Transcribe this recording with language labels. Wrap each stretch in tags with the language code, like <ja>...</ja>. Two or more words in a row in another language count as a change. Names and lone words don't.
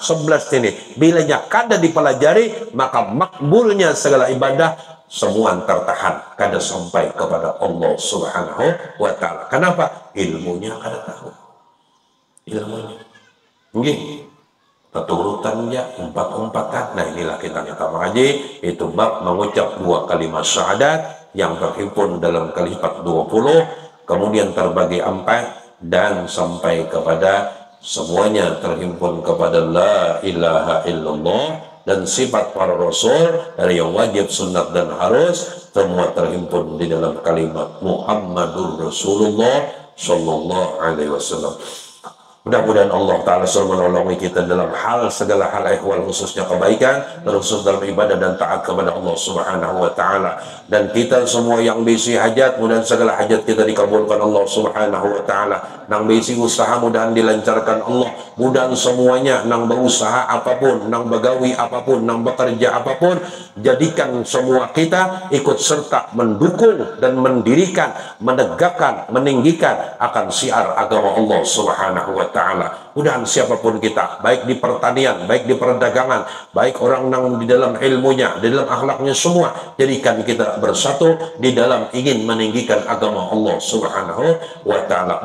<bjn>11 ini bilanya kada dipelajari, maka makbulnya segala ibadah semua tertahan, kada sampai kepada Allah</bjn> <ar>سبحانه وتعالى.</ar> <bjn>Kenapa? Ilmunya kada tahu. Ilmunya nggih keturutannya umpat-umpatan.</bjn> <id>Nah inilah kita mengaji, itu bab mengucap 2 kalimat syahadat yang terhimpun dalam kalimat 20, kemudian terbagi 4 dan sampai kepada semuanya terhimpun kepada</id> <ar>لا إله إلا الله,</ar> <id>dan sifat para rasul dari yang wajib, sunat dan harus semua terhimpun di dalam kalimat</id> <ar>محمد رسول الله صلى الله عليه وسلم.</ar> <id>Mudah-mudahan Allah Ta'ala selalu menolongi kita dalam segala hal ehwal, khususnya kebaikan, terkhusus dalam ibadah dan taat kepada Allah</id> <ar>سبحانه وتعالى.</ar> <bjn>Dan kita semua yang bisi hajat, mudah segala hajat kita dikabulkan Allah</bjn> <ar>سبحانه وتعالى.</ar> <bjn>Nang bisi usaha, mudahan dilancarkan Allah. Mudahan semuanya, nang berusaha apapun, nang begawi apapun,</bjn> <id>nang bekerja apapun, jadikan semua kita ikut serta mendukung dan mendirikan, menegakkan, meninggikan akan syiar agama Allah</id> <ar>سبحانه وتعالى.</ar> <id>Mudahan siapapun kita, baik di pertanian, baik di perdagangan, baik orang nang di dalam ilmunya, di dalam akhlaknya, semua jadikan kita bersatu di dalam ingin meninggikan agama Allah</id> <ar>سبحانه وتعالى.</ar>